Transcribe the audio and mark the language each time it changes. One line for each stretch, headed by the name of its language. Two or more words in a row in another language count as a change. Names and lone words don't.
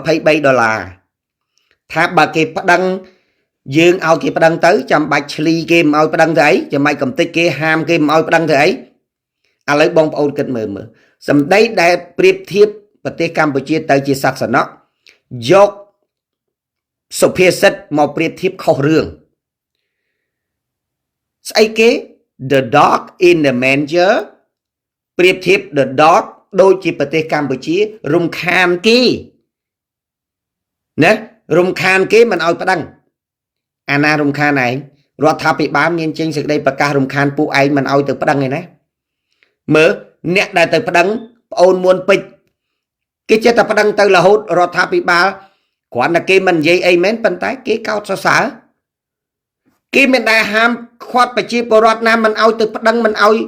Khmer: $23 ថាបើគេប្តឹងយើងឲ្យគេប្តឹងទៅចាំបាច់ឆ្លីគេមិនឲ្យប្តឹងទៅអីចាំបាច់កំតិចគេហាមគេមិនឲ្យប្តឹងទៅអីឥឡូវបងប្អូនគិតមើលសម្ដីដែលប្រៀបធៀបប្រទេសកម្ពុជាទៅជាសាសនៈយកសុភាសិតមកប្រៀបធៀបខុសរឿង ស្អីគេ
English: the dog in the manger
Khmer: ប្រៀបធៀប
English: the dog
Khmer: ដូចជាប្រទេសកម្ពុជារំខានគេណារំខាន គេមិនឲ្យប្តឹងអាណារំខានឯងរដ្ឋាភិបាលមានចេញសេចក្តីប្រកាសរំខានពួកឯងមិនឲ្យទៅប្តឹងឯណាមើលអ្នកដែលទៅប្តឹងប្អូនមួនពេជ្រគេចេះតែប្តឹងទៅរហូតរដ្ឋាភិបាលគ្រាន់តែគេមិននិយាយអីមែនប៉ុន្តែគេកោតសរសើរគេមិនដែលហាមឃាត់ប្រជាពលរដ្ឋណាមិនឲ្យទៅប្តឹងមិនឲ្យ